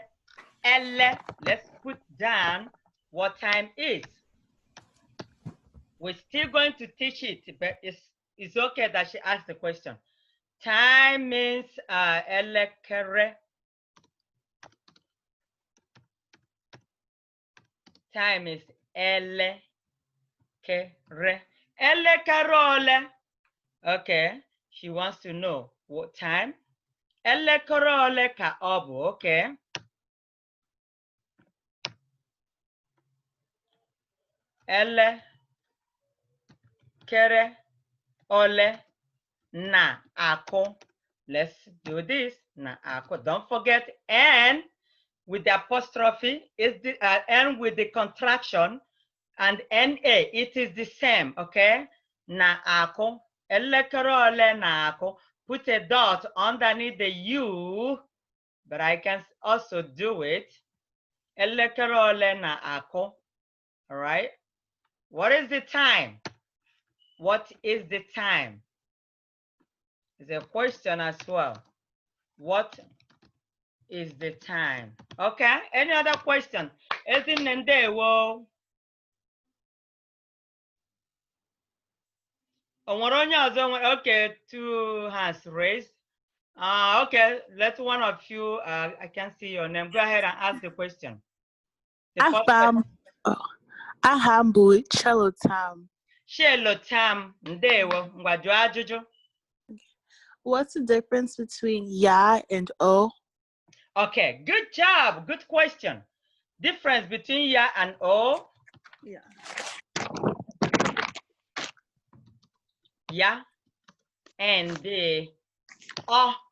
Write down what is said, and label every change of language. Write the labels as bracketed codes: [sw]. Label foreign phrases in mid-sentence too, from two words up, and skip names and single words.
[en] Let's put down what time is. We're still going to teach it, but it's okay that she asked the question. Time means elekere. Time is elekere. [ig] Elekere ole. [en] Okay, she wants to know what time. [ig] Elekere ole ka ọ bụ, okay. Elekere ole na akụ. [en] Let's do this. [ig] Na akụ. [en] Don't forget N with the apostrophe is the N with the contraction and NA. It is the same, [ig] okay? Na akụ. Elekere ole na akụ. [en] Put a dot underneath the U, but I can also do it. [ig] Elekere ole na akụ. [en] All right. What is the time? What is the time? It's a question as well. What is the time? Okay. Any other question? Ezinendewo. Okay, 2 hands raised. Okay, let one of you, I can see your name. Go ahead and ask the question. Ahambu Chelotam. [ig] Chelotam, ndewo, ngwaju ajụjụ. [en] What's the difference between ya and o? Okay, good job. Good question. Difference between ya and o? Yeah. Ya and the o.